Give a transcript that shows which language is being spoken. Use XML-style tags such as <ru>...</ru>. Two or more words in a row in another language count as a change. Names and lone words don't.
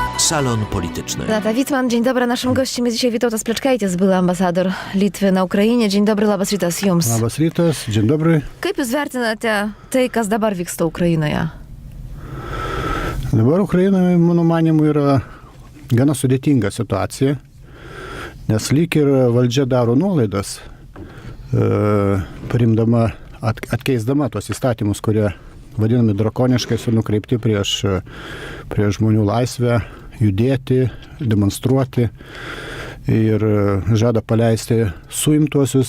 <pl>Salon Polityczny. Renata Witman, dzień dobry. Naszym gościem jest dzisiaj Vytautas Plečkaitis, były ambasador Litwy na Ukrainie. Dzień dobry,</pl> <lt>labas rytas jums. Labas rytas,</lt> <pl>dzień dobry.</pl> <lt>Kaip jūs vertinate tai, kas dabar vyksta Ukrainoje? Dabar Ukrainoje, mano manimu, yra gana sudėtinga situacija, nes lyg ir valdžia daro nuolaidas, priimdama, atkeisdama tos įstatymus, kurie vadinami drakoniškais ir nukreipti prieš žmonių laisvę judėti, demonstruoti ir žada paleisti suimtuosius.</lt>